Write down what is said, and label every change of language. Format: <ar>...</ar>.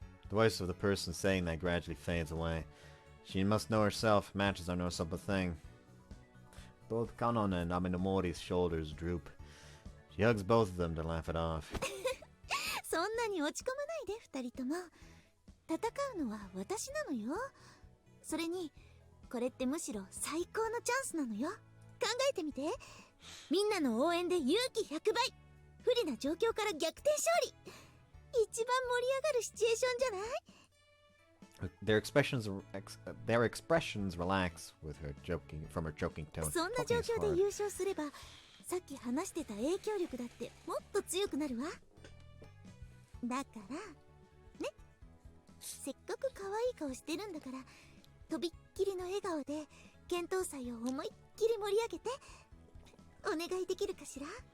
<en>The voice of the person saying that gradually fades away. She must know herself, matches are no simple thing. Both Kanon and Aminomori's shoulders droop. She hugs both of them to laugh it off.</en> <ja>そんなに落ち込まないで、二人とも。戦うのは私なのよ。それに、これってむしろ最高のチャンスなのよ。考えてみて。みんなの応援で勇気100倍。不利な状況から逆転勝利。一番盛り上がるシチュエーションじゃない？</ja> <en>Their expressions relax with her joking from her joking tone.</en> <ja>そんな状況で優勝すれば、さっき話してた影響力だってもっと強くなるわ。だからね、せっかく可愛い顔してるんだから、とびっきりの笑顔で剣闘祭を思いっきり盛り上げてお願いできるかしら？</ja>